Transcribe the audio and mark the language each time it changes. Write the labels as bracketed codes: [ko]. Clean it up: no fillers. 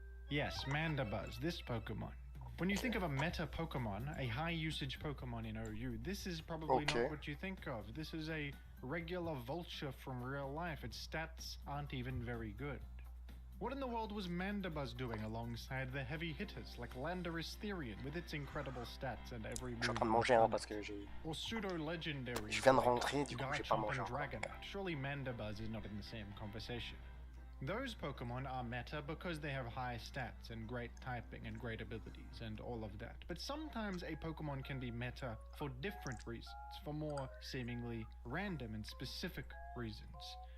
[en] Yes, Mandibuzz, this Pokemon. When you think of a meta Pokemon, a high usage Pokemon in OU, this is probably not what you think of. This is a regular vulture from real life. Its stats aren't even very good. What in the world was Mandibuzz doing alongside the heavy hitters like Landorus Therian with its incredible stats and every move? [fr] Je suis en train de manger parce que j'ai... [en] Or pseudo-legendary. [fr] Je viens de rentrer, du coup j'ai pas mangé encore. [en] Surely Mandibuzz is not in the same conversation. Those Pokemon are meta because they have high stats and great typing and great abilities and all of that. But sometimes a Pokemon can be meta for different reasons, for more seemingly random and specific reasons.